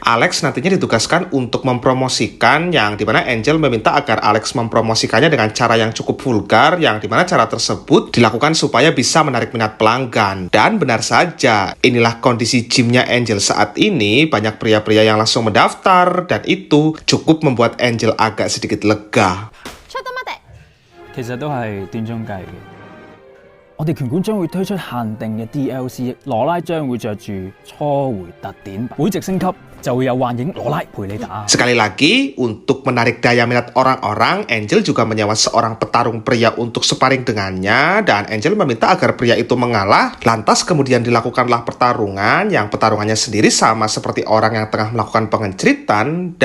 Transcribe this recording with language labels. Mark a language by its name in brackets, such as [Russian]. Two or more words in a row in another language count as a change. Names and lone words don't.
[Indonesian] Alex nantinya ditugaskan untuk mempromosikan, yang dimana Angel meminta agar Alex mempromosikannya dengan cara yang cukup vulgar, yang dimana cara tersebut dilakukan supaya bisa menarik minat pelanggan. Dan benar saja, inilah kondisi gymnya Angel saat ini. Banyak pria-pria yang langsung mendaftar, dan itu cukup membuat Angel agak sedikit lega. [Cantonese] 其實都係斷鐘計嘅。我哋拳館將會推出限定嘅 DLC， 羅拉將會着住初回特典版，會籍升級就會有幻影羅拉陪你打。 [Indonesian] Sekali lagi, untuk menarik daya minat orang-orang, Angel juga menyewa seorang petarung pria untuk sparring dengannya, dan Angel meminta agar pria itu mengalah. Lantas kemudian dilakukanlah pertarungan, yang pertarungannya sendiri sama seperti orang yang tengah melakukan pengecritan.